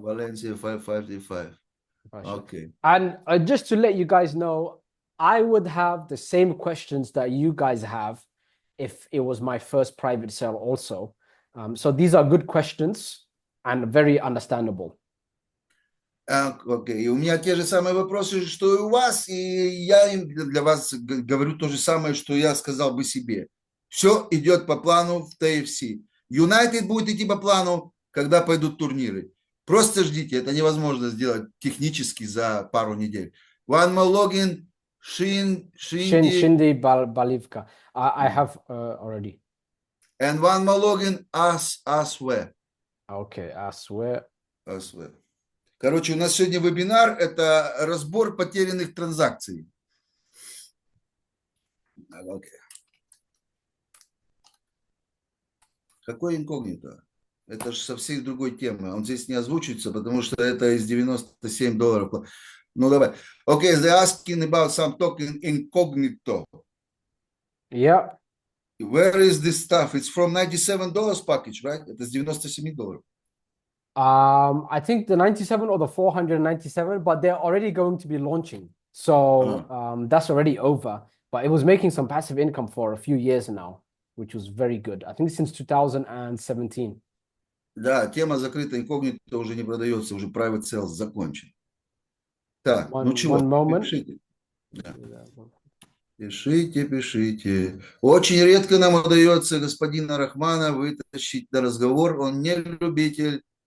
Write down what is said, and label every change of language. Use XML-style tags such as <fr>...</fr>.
<en>Valencia 555. Pasha. Okay. And just to let you guys know, I would have the same questions that you guys have if it was my first private sale also. So these are good questions and very understandable.</en> <ru>Окей. И у меня те же самые вопросы, что и у вас, и я для вас говорю то же самое, что я сказал бы себе. Все идет по плану в TFC. Юнайтед будет идти по плану, когда пойдут турниры. Просто ждите, это невозможно сделать технически за пару недель.</ru> <en>One more login, Shindi Balivka. I have already. And one more login, Aswe. Okay, Aswe. Aswe.</en> <ru>Короче, у нас сегодня вебинар, это разбор потерянных транзакций.</ru> <en>Okay.</en> <ru>Какой инкогнито? Это же со всей другой темы. Он здесь не озвучивается, потому что это из $97. Ну, давай.</ru> <en>Okay, they're asking about some token incognito. Yeah. Where is this stuff? It's from $97 package, right?</en> <ru>Это с $97.</ru> <en>I think the 97 or the 497, but they're already going to be launching. So that's already over. But it was making some passive income for a few years now, which was very good. I think since 2017.</en> <ru>Да, тема закрыта, инкогнито уже не продается, уже</ru> <en>private sales</en> <ru>закончен. Так, ну чего, пишите. Да. Пишите. Очень редко нам удается господина Рахмана вытащить на разговор, он не любитель.</ru>